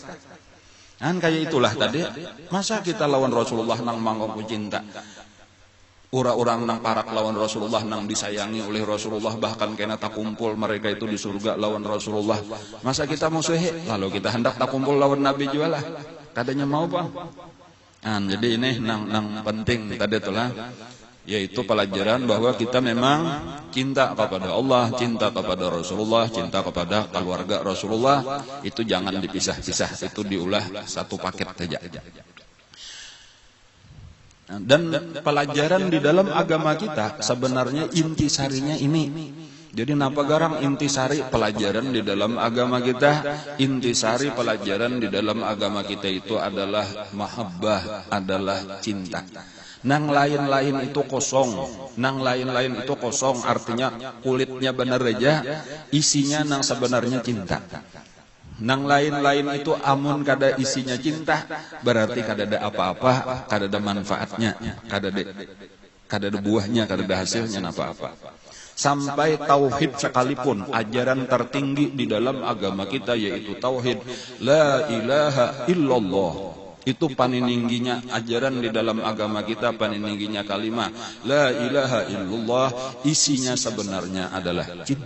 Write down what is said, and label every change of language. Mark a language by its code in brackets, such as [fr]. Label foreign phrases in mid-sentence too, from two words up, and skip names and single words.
[bjn] Kan kayak itulah tadi, masa kita lawan Rasulullah nang mangku cinta. Orang-orang nang parak lawan Rasulullah, nang disayangi oleh Rasulullah, bahkan kena tak kumpul mereka itu di surga lawan Rasulullah. Masa kita musuhi, lalu kita hendak tak kumpul lawan Nabi juga lah. Katanya mau bang. Jadi ini nang penting tadi itulah, yaitu pelajaran bahwa kita memang cinta kepada Allah, cinta kepada Rasulullah, cinta kepada keluarga Rasulullah. Itu jangan dipisah-pisah, itu diulah satu paket saja. Dan pelajaran di dalam agama kita sebenarnya intisarinya ini. Jadi napa garang intisari pelajaran di dalam agama kita? Intisari pelajaran di dalam agama kita itu adalah mahabbah, adalah cinta. Nang lain-lain itu kosong, nang lain-lain itu kosong, artinya kulitnya benar aja, isinya nang sebenarnya cinta. Nang lain-lain itu amun kada isinya cinta, berarti kada ada apa-apa, kada ada manfaatnya, kada ada buahnya, kada ada hasilnya apa-apa. Sampai tauhid sekalipun, ajaran tertinggi di dalam agama kita yaitu tauhid, [ar] لا إله إلا الله. [bjn] Itu paniningginya ajaran di dalam agama kita, paniningginya kalimat [ar] لا إله إلا الله, [bjn] isinya sebenarnya adalah cinta.